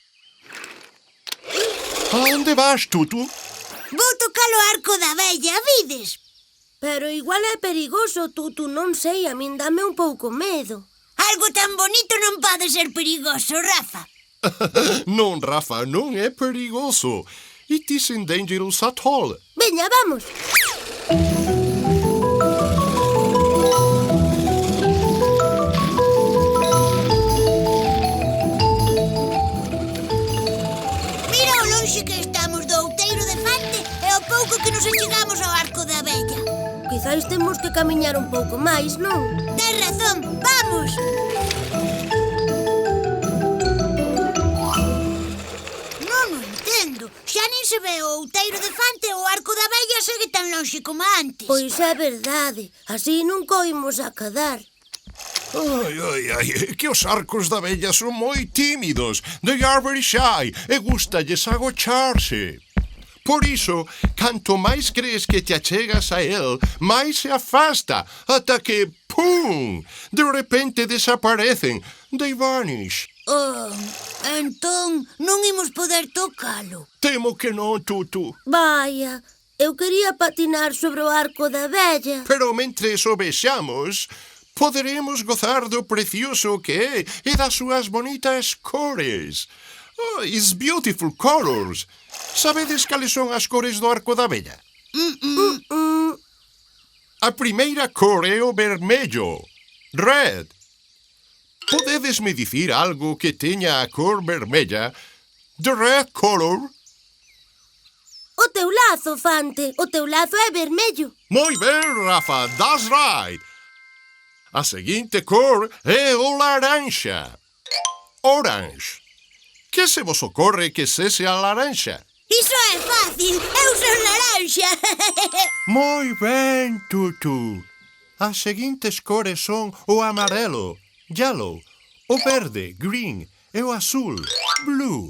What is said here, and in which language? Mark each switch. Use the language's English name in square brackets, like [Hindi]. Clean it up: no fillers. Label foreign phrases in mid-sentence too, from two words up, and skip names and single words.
[Galician] A onde vas, Tutu? Vou tocar o arco da vella, vides? Pero igual é perigoso, Tutu, non sei, a min dame un pouco medo. Algo tan bonito non pode ser perigoso, Rafa. Non, Rafa, non é perigoso. [English] It isn't dangerous at all. [Galician] Veña, vamos. Mira o lonxe que estamos do outeiro de Fante e o pouco que nos achegamos ao arco da vella. Quizais temos que camiñar un pouco máis, non? Tens razón, vamos! Non o entendo. Xa nin se ve o outeiro de Fante e o arco da vella segue tan lonxe como antes. Pois é verdade. Así nunca o imos acadar. Ai, que os arcos da Bella son moi tímidos. [English] They are very shy [Galician] e gustalles agocharse. Por iso, canto máis crees que te achegas a el, máis se afasta, ata que, pum, de repente desaparecen. [English] They vanish. [Galician] Oh, entón non imos poder tocalo. Temo que non, Tutu. Vaya, eu quería patinar sobre o arco da vella. Pero mentres o vexamos, poderemos gozar do precioso que é e das súas bonitas cores. [English] Oh, it's beautiful colors. [Galician] Sabedes cales son as cores do arco da vella? A primeira cor é o vermello. Red. Podedesme dicir algo que teña a cor vermella? [English] The red color? [Galician] O teu lazo, Fante. O teu lazo é vermello. Moi ben, Rafa, [English] that's right. [Galician] A seguinte cor é o laranxa. Orange. Que se vos ocorre que sese a laranxa? Iso é fácil, eu son laranxa. Moi ben, Tutu. As seguintes cores son o amarelo, yellow, o verde, green, e o azul, blue.